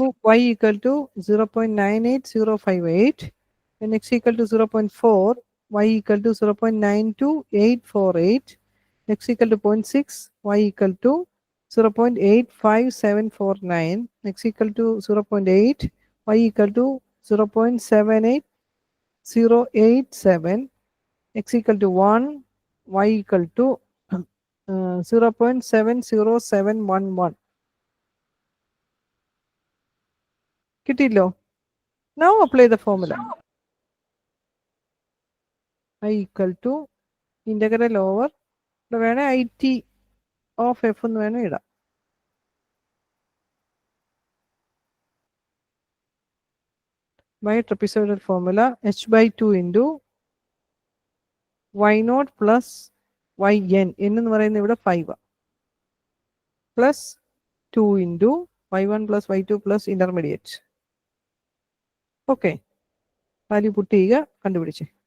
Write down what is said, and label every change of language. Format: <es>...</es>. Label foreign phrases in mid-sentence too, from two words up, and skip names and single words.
<en>0.2, y equal to 0.98058, and x equal to 0.4, y equal to 0.92848, x equal to 0.6, y equal to 0.85749, x equal to 0.8, y equal to 0.78087, x equal to 1, y equal to 0.70711.</en> <ml>കിട്ടിയല്ലോ?</ml> <en>Now apply the formula. I equal to integral over</en> <ml>ഇവിടെ വേണേ</ml> <en>IT of f</en> <ml>എന്ന് വേണേ ഇടാം.</ml> <en>By trapezoidal formula h by 2 into y naught plus yn</en> <ml>എന്ന് പറയുന്നത് ഇവിടെ</ml> <en>5 plus 2 into y1 plus y2 plus intermediate.</en> <ml>ഓക്കെ,</ml> <en>value put</en> <ml>ചെയ്യുക, കണ്ടുപിടിച്ചേ.</ml>